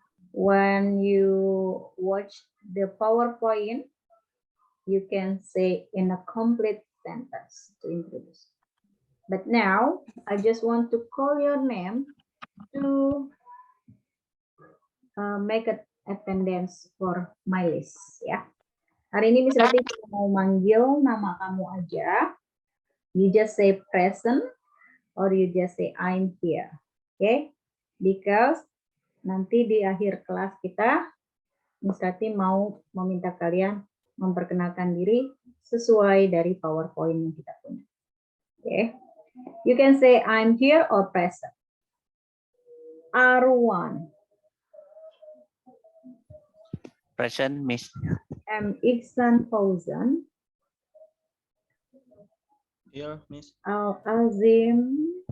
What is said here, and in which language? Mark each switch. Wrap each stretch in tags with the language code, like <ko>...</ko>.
<en>When you watch the PowerPoint, you can say in a complete sentence to introduce. But now I just want to call your name to make an attendance for my list ya.</en> <id>Hari ini Miss Ratih mau manggil nama kamu aja.</id> <en>You just say present or you just say I'm here. Okay?</en> <id>Because nanti di akhir kelas kita Miss Ratih mau meminta kalian memperkenalkan diri sesuai dari PowerPoint yang kita punya.</id> <en>Okay? You can say I'm here or present. R1. Present, Miss. M. Ihsan Fauzan. Here, Miss. Al Azim.</en>